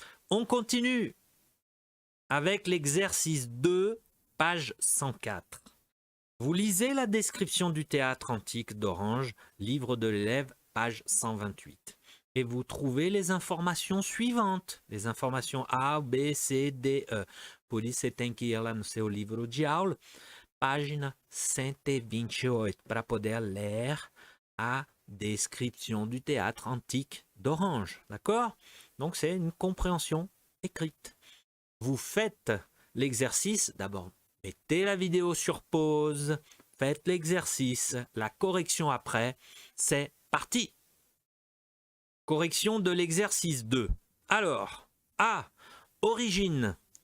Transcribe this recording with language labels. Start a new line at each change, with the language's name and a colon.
French: On continue avec l'exercice 2, page 104. Vous lisez la description du théâtre antique d'Orange, livre de l'élève, page 128. Et vous trouvez les informations suivantes. Les informations A, B, C, D, E.
Portuguese: Por isso você tem que ir lá no seu livro de aula, página 128, para poder ler a
French: description du théâtre antique d'Orange. D'accord? Donc c'est une compréhension écrite. Vous faites l'exercice, d'abord mettez la vidéo sur pause, faites l'exercice, la correction après, c'est parti. Correction de l'exercice 2. Alors, A. Origine.